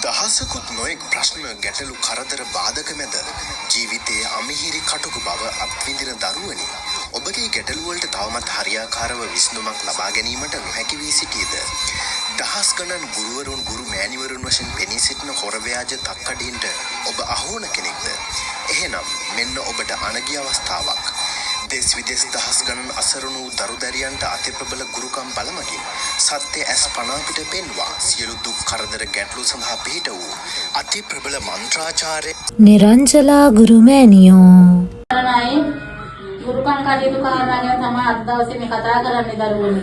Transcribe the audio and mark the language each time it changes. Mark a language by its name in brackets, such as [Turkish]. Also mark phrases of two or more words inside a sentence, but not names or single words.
[Sinhala] දවසකුත් නොයෙක් ප්‍රශ්න ගැටලු කරදර බාධක මැද ජීවිතයේ අමිහිරි කටුක බව අත්විඳින දරුවනි ඔබගේ ගැටලු වලට තවමත් හරියාකාරව විසඳුමක් ලබා ගැනීමට නොහැකි වී සිටියේද දහස් ගණන් ගුරුවරුන් ගුරු මෑණිවරුන් වශයෙන් පෙනී සිටින හොර ව්‍යාජ තක්කඩීන්ට ඔබ අහුවන කෙනෙක්ද එහෙනම් මෙන්න ඔබට අනගිය අවස්ථාවක් දේශ විදේශ දහස් ගණන් असरुණු දරුදැරියන්ට අති ප්‍රබල ගුරුකම් බලමකින් සත්‍ය ඇස් පනා පිට පෙන්වා සියලු දුක් කරදර ගැටලු සඳහා පිහිට වූ අති ප්‍රබල මන්ත්‍රාචාර්ය නිරංජලා ගුරුමෑණියෝ කරනයි ගුරුකම් කටයුතු කාරණා ගැන තමයි අද දවසේ මේ කතා කරන්නේ දරුවනේ.